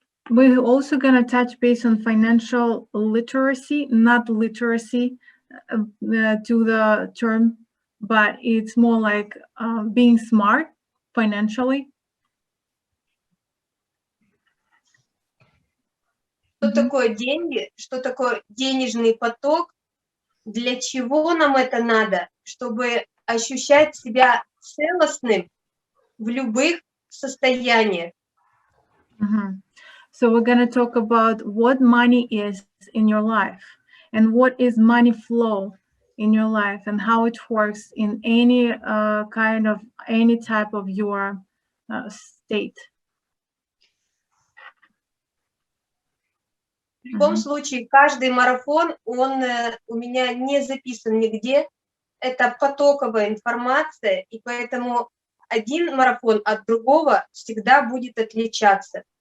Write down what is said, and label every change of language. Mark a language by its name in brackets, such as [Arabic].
[English] We're also going to touch base on financial literacy, not literacy to the term, but it's more like being smart financially. [Russian] Что такое деньги, что такое денежный поток, для чего нам это надо, чтобы ощущать себя целостным в любых состояниях. [English] So we're going to talk about what money is in your life and what is money flow in your life and how it works in any any type of your state. [Russian] В любом случае, каждый марафон, он у меня не записан нигде. Это потоковая информация, и поэтому один марафон от другого всегда будет отличаться.